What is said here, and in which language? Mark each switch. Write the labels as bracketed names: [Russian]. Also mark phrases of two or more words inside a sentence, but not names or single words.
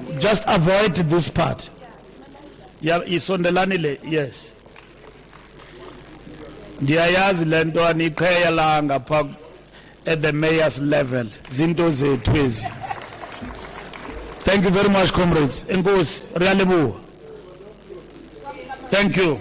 [English] Just avoid this part. Yeah, it's on the lanile, yes. [Xhosa] Ndiyayazi lento anikhwela ngapha [English] at the mayor's level. [Xhosa] Zinto zethu ezi. [English] Thank you very much, comrades. [Xhosa] Enkosi, Rialebu. [English] Thank you.